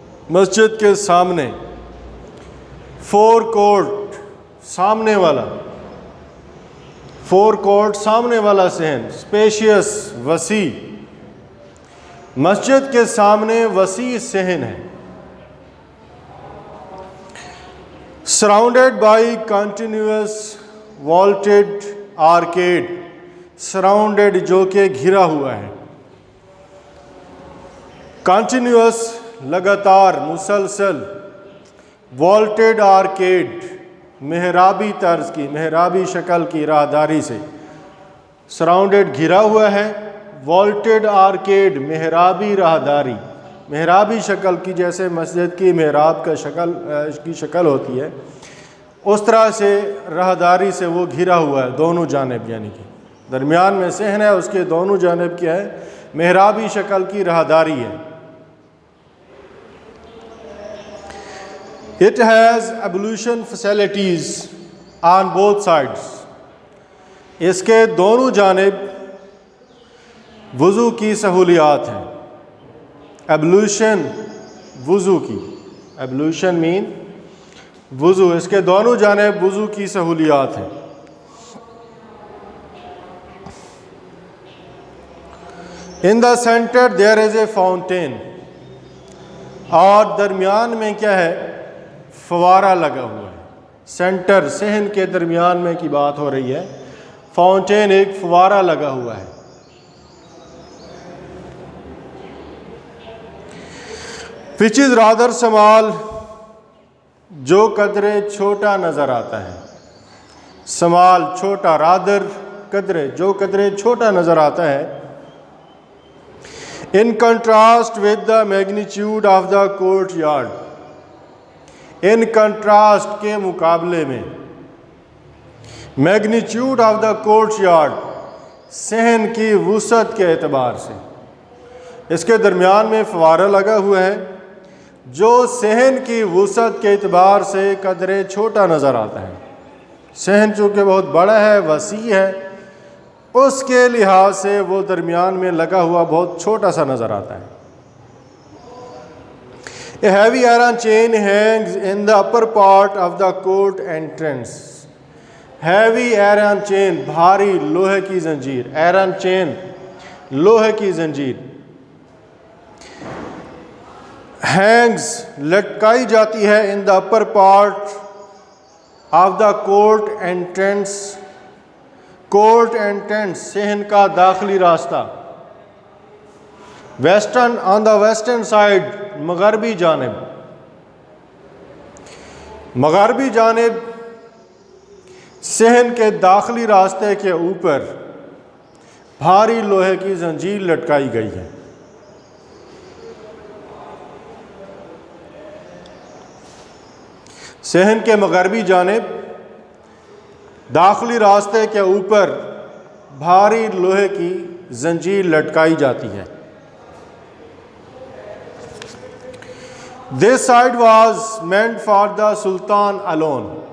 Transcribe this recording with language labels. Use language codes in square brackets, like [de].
[ur] مسجد کے سامنے forecourt، سامنے والا، forecourt سامنے والا صحن، spacious وسیع. مسجد کے سامنے وسیع صحن ہے. [en] surrounded by continuous vaulted arcade. [ur] Surrounded جو کہ گھرا ہوا ہے. کنٹینیوس لگاتار، مسلسل. والٹیڈ آرکیڈ محرابی طرز کی، محرابی شکل کی راہداری سے. سراؤنڈیڈ گھرا ہوا ہے. والٹیڈ آرکیڈ محرابی راہداری، محرابی شکل کی، جیسے مسجد کی محراب کا شکل ہوتی ہے اس طرح سے راہداری سے وہ گھرا ہوا ہے دونوں جانب، یعنی کہ درمیان میں صحن ہے، اس کے دونوں جانب کیا ہے؟ محرابی شکل کی راہداری ہے. [en] It has ablution facilities on both sides. [ur] اس کے دونوں جانب وضو کی سہولیات ہیں. Ablution وضو کی، Ablution mean وضو. اس کے دونوں جانب وضو کی سہولیات ہیں. [en] In the center there is a fountain. [ur] اور درمیان میں کیا ہے؟ فوارہ لگا ہوا ہے. سینٹر، صحن کے درمیان میں کی بات ہو رہی ہے. فاؤنٹین، ایک فوارہ لگا ہوا ہے. [en] which is rather small، [ur] جو قدرے چھوٹا نظر آتا ہے. سمال چھوٹا، رادر قدرے، جو قدرے چھوٹا نظر آتا ہے. [en] In contrast with the magnitude of the courtyard. In contrast [ur] کے مقابلے میں، [en] magnitude of the courtyard [ur] صحن کی وسعت کے اعتبار سے. اس کے درمیان میں فوارہ لگا ہوا ہے جو صحن کی وسعت کے اعتبار سے قدرے چھوٹا نظر آتا ہے. صحن چونکہ بہت بڑا ہے، وسیع ہے، اس کے لحاظ سے وہ درمیان میں لگا ہوا بہت چھوٹا سا نظر آتا ہے. A heavy iron chain hangs in the upper part of the court entrance. [en] Heavy iron chain، [ur] بھاری لوہے کی زنجیر. [en] Iron chain [ur] لوہے کی زنجیر. [en] Hangs [ur] لٹکائی جاتی ہے [en] in the upper part of the court entrance. [ur] Court entrance صحن کا داخلی راستہ. [en] western, on the western side, [ur] مغربی جانب. مغربی جانب صحن کے داخلی راستے کے اوپر بھاری لوہے کی زنجیر لٹکائی گئی ہے. صحن کے مغربی جانب داخلی راستے کے اوپر بھاری لوہے کی زنجیر لٹکائی جاتی ہے. [en] This side was meant for the Sultan alone.